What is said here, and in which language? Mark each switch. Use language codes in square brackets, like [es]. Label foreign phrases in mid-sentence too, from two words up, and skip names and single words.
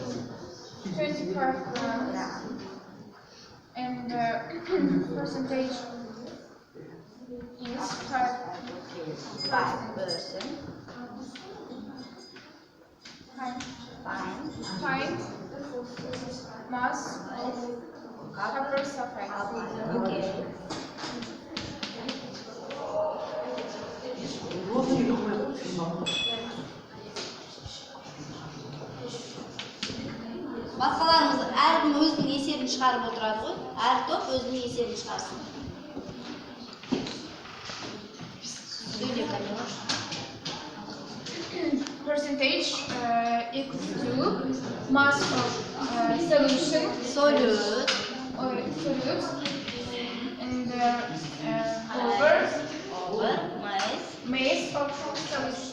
[en] 25 grams. And percentage is 5%. 5%. Find mass of copper sulfide. Okay. [kk] Басқаларымыз әркім өзінің есебін шығарып отырады ғой. Әр топ өзінің есебін шығарсын. Сөйле, Камила. [en] Percentage equals to mass of solution. Solute. Solute. And Over. mass of solution.